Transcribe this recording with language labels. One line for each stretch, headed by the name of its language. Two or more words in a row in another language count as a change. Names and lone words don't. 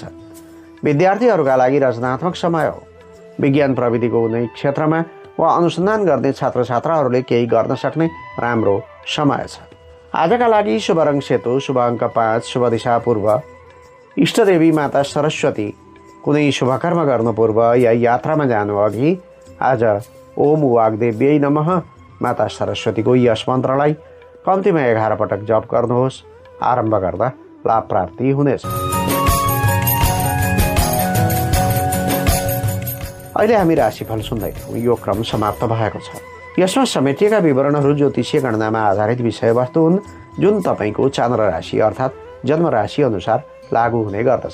Nepali: विद्यार्थीहरूका लागि रचनात्मक समय हो। विज्ञान प्रविधिको कुनै क्षेत्रमा वा अनुसन्धान गर्ने छात्र छात्राहरूले केही गर्न सक्ने राम्रो समय छ। आजका लागि शुभ रङ सेतो, शुभ अङ्क 5, शुभ दिशा पूर्व। इष्टदेवी माता सरस्वती। कुनै शुभकर्म गर्नु पूर्व या यात्रामा जानु अघि आज
Sanskrit: ओम वाग्देव्यै नमः
Nepali: माता सरस्वतीको यस मन्त्रलाई कम्तीमा 11 पटक जप गर्नुहोस्। आरम्भ गर्दा लाभ प्राप्ति हुनेछ। अहिले हामी राशिफल सुन्दैछौँ। यो क्रम समाप्त भएको छ। यसमा समेटिएका विवरणहरू ज्योतिषीय गणनामा आधारित विषयवस्तु हुन् जुन तपाईँको चन्द्र राशि अर्थात् जन्म राशि अनुसार लागू हुने गर्दछ।